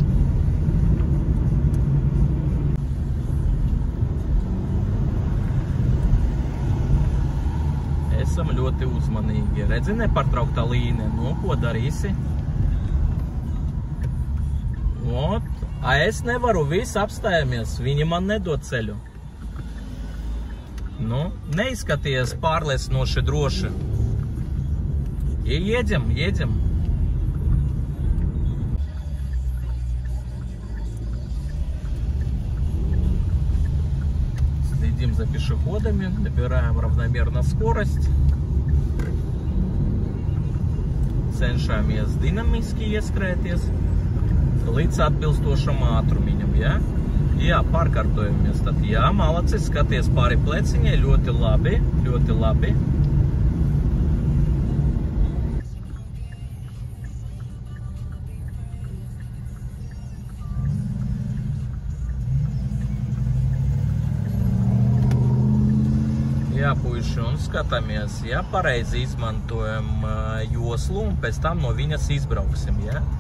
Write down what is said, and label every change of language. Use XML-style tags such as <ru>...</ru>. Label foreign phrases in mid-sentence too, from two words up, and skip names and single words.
<lv>Esam ļoti uzmanīgi. Redzi, nepārtrauktā līnija. Nu, ko darīsi? Ot, es nevaru, viss apstājamies. Viņi man nedod ceļu. Nu, neizskaties pārliecinoši droši.</lv> <ru>Едем. Следим за пешеходами, набираем равномерно скорость.</ru> <lv>Cenšamies dinamiski ieskrēties līdz atbilstošam ātrumiņam, ja? Jā, pārkārtojamies tad, jā, malacis, skaties pāri pleciņai, ļoti labi. Jā, puiši, un skatāmies, ja pareizi izmantojam joslu un pēc tam no viņas izbrauksim, ja?</lv>